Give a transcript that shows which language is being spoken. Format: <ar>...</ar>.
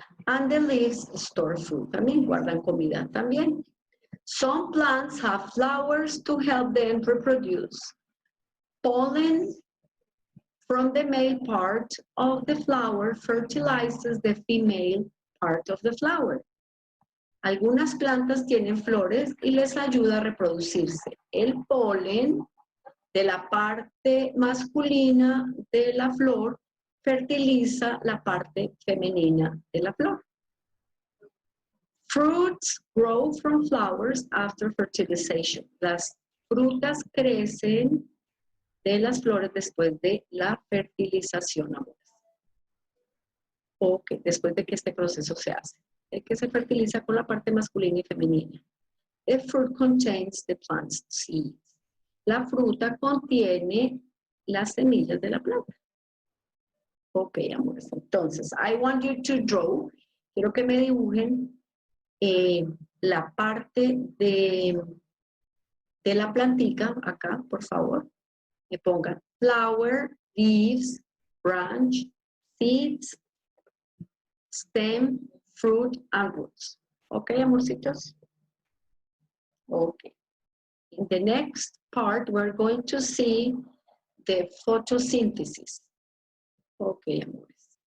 <en>And the leaves store food,</en> <es>también guardan comida también.</es> <en>Some plants have flowers to help them reproduce. Pollen from the male part of the flower fertilizes the female part of the flower.</en> <es>Algunas plantas tienen flores y les ayuda a reproducirse. El polen de la parte masculina de la flor fertiliza la parte femenina de la flor.</es> <en>Fruits grow from flowers after fertilization.</en> <es>Las frutas crecen de las flores después de la fertilización, amores. Ok, después de que este proceso se hace. El que se fertiliza con la parte masculina y femenina.</es> <en>The fruit contains the plant's seeds.</en> <es>La fruta contiene las semillas de la planta. Ok, amores.</es> <en>Entonces, I want you to draw.</en> <es>Quiero que me dibujen la parte de la plantica, acá, por favor. Me pongan</es> <en>flower, leaves, branch, seeds, stem, fruit, and roots.</en> <es>Ok, amorcitos? Ok.</es> <en>In the next part, we're going to see the photosynthesis. Ok, amores.</en>